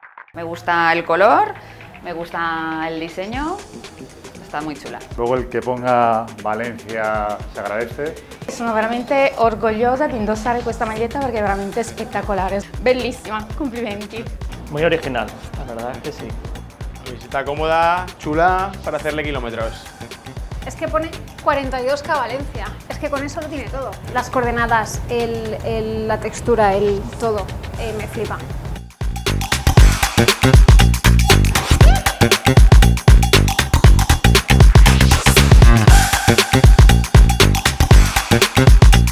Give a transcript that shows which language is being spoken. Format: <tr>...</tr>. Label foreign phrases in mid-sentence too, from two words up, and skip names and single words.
<es>Me gusta el color, me gusta el diseño, está muy chula. Luego el que ponga Valencia se agradece.</es> <it>Sono veramente orgogliosa di indossare questa maglietta perché è veramente spettacolare. Bellissima, complimenti.</it> <es>Muy original, la verdad es que sí. Camiseta cómoda, chula, para hacerle kilómetros. Es que pone 42K Valencia, es que con eso lo tiene todo. Las coordenadas, la textura, el todo, me flipa.</es> <en>Thank you.</en>